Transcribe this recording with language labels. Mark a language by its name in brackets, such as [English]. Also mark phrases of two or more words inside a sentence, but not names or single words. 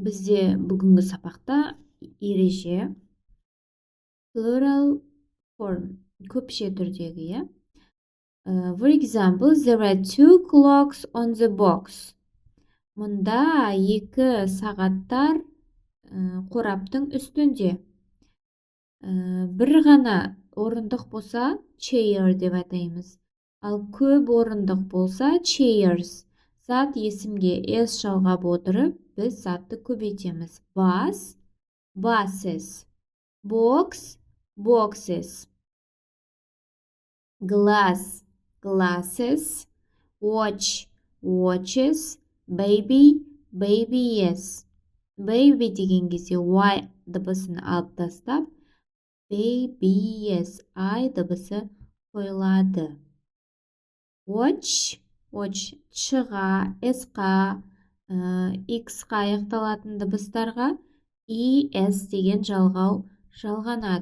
[Kazakh] бізде бүгінгі сабақта ереже [English] plural form [Kazakh] көпше түрдегі, иә. [English] For example, there are 2 clocks on the box. [Kazakh] Мұнда 2 сағаттар қораптың үстінде. Бір ғана орындық болса, chair деп атаймыз. Ал көп орындық болса, chairs. Зат есімге s жалғап отырып, біз затты көбейтеміз. [English] Bus, buses. Box, boxes. Glass, glasses. Watch, watches. Baby, babies. [Kazakh] Baby деген кезде y дыбысын алып тастап, babies, I дыбысы қойылады. Watch, watch ч-ға, s-қа, x-қа аяқталатын дыбыстарға es деген жалғау жалғанады.